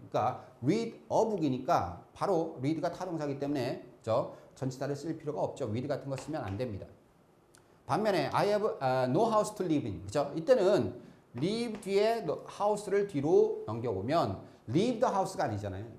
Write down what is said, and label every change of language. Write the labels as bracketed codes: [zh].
[ko] 그러니까 [en] read a book [ko] 이니까 바로 read가 타동사이기 때문에 전치사를 쓸 필요가 없죠. read 같은 거 쓰면 안 됩니다. [en] 반면에 I have no house to live in. [ko] 그죠? 이때는 live 뒤에 house를 뒤로 넘겨보면 [en] leave the house [ko] 가 아니잖아요.